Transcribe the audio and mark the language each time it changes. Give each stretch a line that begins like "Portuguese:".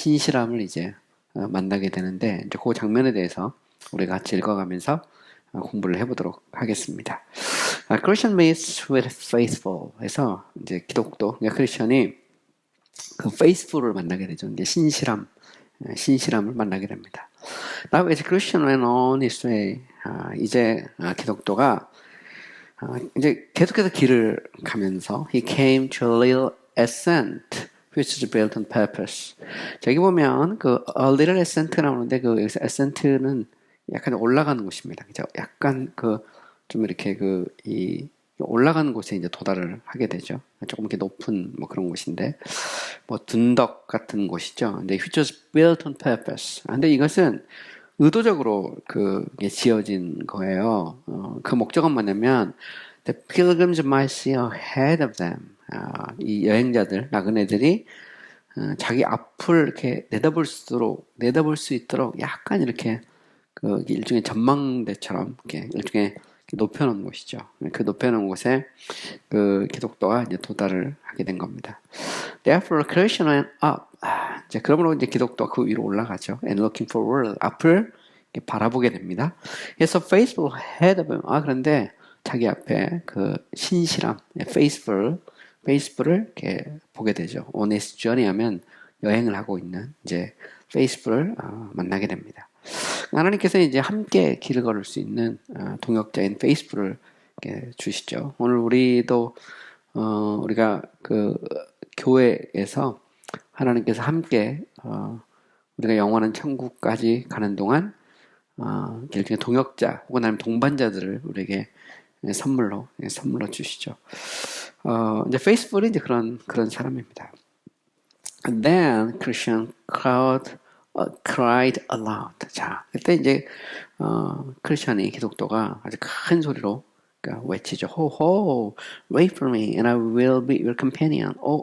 Korean: 신실함을 이제 만나게 되는데 이제 그 장면에 대해서 우리가 같이 읽어가면서 공부를 해보도록 하겠습니다. Christian meets with faithful 해서 이제 기독도, 그러니까 크리스천이 그 faithful을 만나게 되죠. 이제 신실함을 만나게 됩니다.
English: Now as Christian went on his way, 이제 기독도가 이제 계속해서 길을 가면서 he came to a little ascent which is built on purpose.
Korean: 저기 보면 a little ascent 나오는데 여기서 ascent는 약간 올라가는 곳입니다. 그죠? 약간 좀 이렇게 이 올라가는 곳에 이제 도달을 하게 되죠. 조금 이렇게 높은 뭐 그런 곳인데 뭐 둔덕 같은 곳이죠.
English: 근데 which was built on purpose.
Korean: 근데 이것은 의도적으로 그게 지어진 거예요.
English: 그 목적은 뭐냐면 the pilgrims might see ahead of them.
Korean: 이 여행자들, 나그네들이 자기 앞을 이렇게 내다볼 수 있도록 약간 이렇게 일종의 전망대처럼 이렇게 일종의 높여놓은 곳이죠. 그 높여놓은 곳에 기독도가 이제 도달을 하게 된 겁니다.
English: Therefore, Christian went up.
Korean: 이제 그러므로 이제 기독도가 그 위로 올라가죠. And looking forward, 앞을 바라보게 됩니다.
English: 그래서 faithful ahead of him.
Korean: 그런데 자기 앞에 신실함, faithful을 이렇게 보게 되죠. On his journey 하면 여행을 하고 있는 이제 faithful을 만나게 됩니다. 하나님께서 이제 함께 길을 걸을 수 있는 동역자인 faithful을 주시죠. 오늘 우리도 우리가 교회에서 하나님께서 함께 우리가 영원한 천국까지 가는 동안 일종의 동역자 혹은 아니면 동반자들을 우리에게 선물로 주시죠. 이제 faithful이 이제 그런 사람입니다.
English: And then Christian cried aloud.
Korean: 자, 그때 이제 크리스천이 기독도가 아주 큰 소리로 외치죠.
English: 호호, wait for me, and I will be your companion.